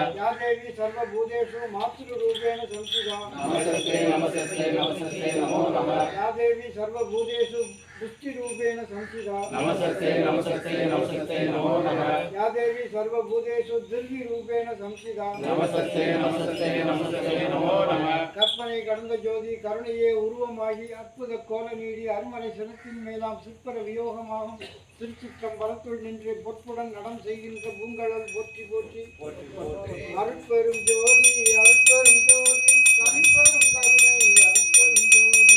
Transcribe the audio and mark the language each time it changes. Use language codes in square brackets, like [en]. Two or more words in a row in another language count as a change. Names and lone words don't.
[sa] या देवी सर्वभूतेषु मातृरूपेण संस्थिता नमस्ते नमो नमः। या देवी सर्वभूतेषु दृष्टिरूपेण संस्थिता नमस्ते नमो नमः। या देवी सर्वभूतेषु दिव्यरूपेण संस्थिता नमस्ते नमो नमः। [ta] கற்பனை கடந்த ஜோதி கருணையே உருவமாகி அற்புத கோல நீடி அருமனை சினத்தின் மேலாம் சிற்பர வியோகமாகும் திருச்சிற்றம்பலத்துள் நின்று பொற்புடன் நடம் செய்கின்ற பூங்கழல் போற்றி போற்றி அருட்பெரும் ஜோதி அருட்பெரும் ஜோதி தனிப்பெரும் கருணை அருட்பெரும் ஜோதி